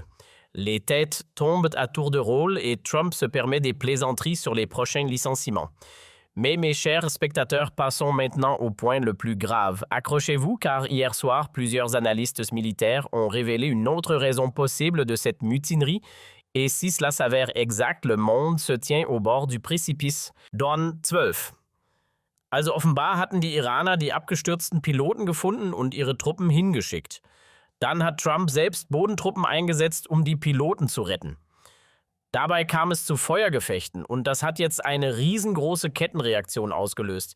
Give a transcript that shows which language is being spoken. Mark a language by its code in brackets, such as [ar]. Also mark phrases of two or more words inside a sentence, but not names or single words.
[fr] Les têtes tombent à tour de rôle et Trump se permet des plaisanteries sur les prochains licenciements. Mais mes chers spectateurs, passons maintenant au point le plus grave. Accrochez-vous car hier soir, plusieurs analystes militaires ont révélé une autre raison possible de cette mutinerie. Et si cela s'avère exact, le monde se tient au bord du précipice. Dawn 12. [de] Also offenbar hatten die Iraner die abgestürzten Piloten gefunden und ihre Truppen hingeschickt. Dann hat Trump selbst Bodentruppen eingesetzt, um die Piloten zu retten. Dabei kam es zu Feuergefechten und das hat jetzt eine riesengroße Kettenreaktion ausgelöst.